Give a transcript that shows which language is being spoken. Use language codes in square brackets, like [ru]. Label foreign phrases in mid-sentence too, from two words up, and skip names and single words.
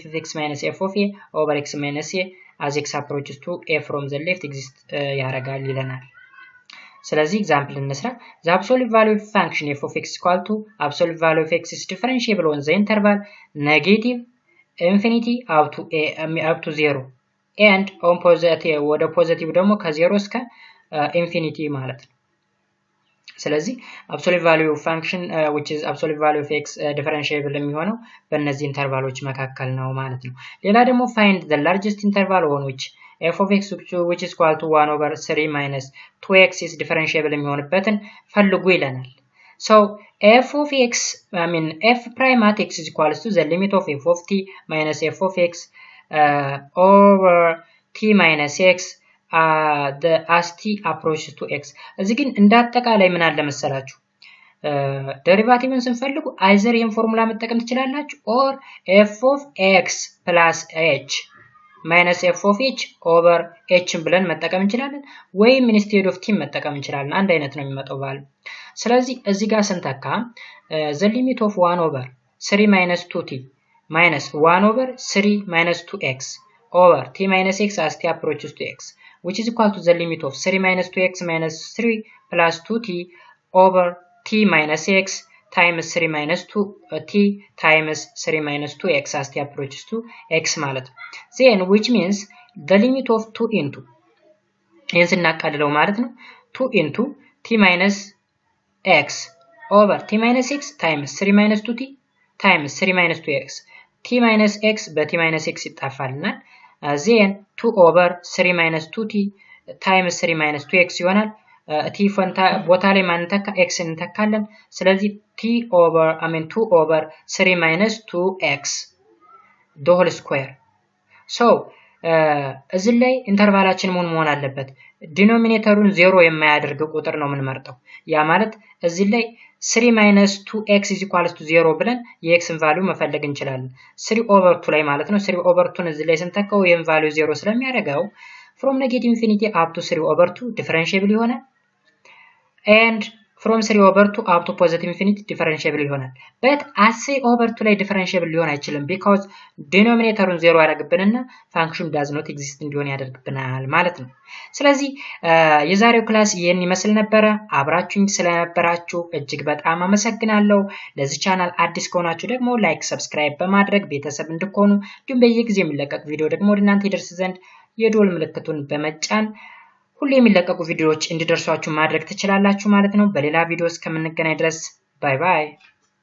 [en] of x minus f of a over x minus a as x approaches to a from the left exist [am] ያረጋል ይለናል ስለዚህ ኤግዛምፕል እንስራ [en] the absolute value of function f of x equal to absolute value of x is differentiable on the interval negative infinity up to 0 and on positive [am] ወደ ፖዚቲቭ ደግሞ ከ0 እስከ ኢንፊኒቲ ማለት ነው ስለዚህ [en] absolute value of function which is absolute value of x differentiable [am] የሚሆነው በእነዚህ ኢንተርቫሎች መካከል ነው ማለት ነው ሌላ ደግሞ [en] find the largest interval on which f of x which is equal to 1 over 3 minus 2x is differentiable [am] የሚሆንበትን ፈልጉ ይለናል [en] so f of x f prime at x is equal to the limit of f of t minus f of x over t minus x the as t approaches to x [am] እዚህ ግን እንዳጠቃላይ ምን አለ መሰላችሁ ዴሪቫቲቭን ስንፈልጉ either ይሄን ፎርሙላ መጠቀም ትችላላችሁ or [en] f of x plus h minus f of h over h [am] ብለን መጠቀም እንችላለን ወይም [en] instead of t [am] መጠቀም እንችላለን አንድ አይነት ነው የሚመጣው ቫልዩ ስለዚህ እዚህ ጋር ስንተካ [en] the limit of 1 over 3 minus 2t minus 1 over 3 minus 2x over t minus x as t approaches to x which is equal to the limit of 3 minus 2x minus 3 plus 2t over t minus x times 3 minus 2t times 3 minus 2x as t approaches to x ማለት ነው then which means the limit of 2 into [am] ይህን ስናቃልለው ማለት ነው [en] 2 into t minus x over t minus x times 3 minus 2t times 3 minus 2x t minus x በt minus x ይጣፋልናል then 2 over 3 minus 2t times 3 minus 2x ይሆናል t [am] ፈንታ ቦታ ላይ ማንተካ [en] x [am] እንተካለን ስለዚህ [en] t over 2 over 3 minus 2x the whole square [am] so እዚህ ላይ ኢንተርቫላችን ምን መሆን አለበት ዲኖሚኔተሩን 0 የማያደርግ ቁጥር ነው የምንመርጠው ያ ማለት እዚህ ላይ [en] 3 minus 2x is equals to 0 [am] ብለን የxን ቫልዩ መፈለግ እንችላለን 3 over 2 ላይ ማለት ነው 3 over 2 እዚህ ላይ ስንተካው የን ቫልዩ 0 ስለሚያደርገው [en] from negative infinity up to 3 over 2 differentiable [am] ይሆናል [en] and from 3 over 2 up to positive infinity differentiable ይሆናል but at 3 over 2 ላይ differentiable ሊሆን [am] አይችልም because denominatorን 0 ያደርግብንና [en] function does not exist [am] እንዲሆን ያደርግብናል ማለት ነው ስለዚህ የዛሬው ክላስ ይሄን ይመስል ነበር አብራችሁኝ ስለነበራችሁ እጅግ በጣም አመሰግናለሁ ለዚህ ቻናል አዲስ ከሆናችሁ ደግሞ ላይክ ሰብስክራይብ በማድረግ ቤተሰብ እንድትሆኑ እንዲሁም በየጊዜው የሚለቀቅ ቪዲዮ ደግሞ ወደ እናንተ ይደርስ ዘንድ የዶል ምልክቱን በመጫን ሁሌ የሚለቀቁ ቪዲዮዎች እንዲደርሷችሁ ማድረግ ትችላላችሁ ማለት ነው በሌላ ቪዲዮ እስከምንገናኝ ድረስ ባይ ባይ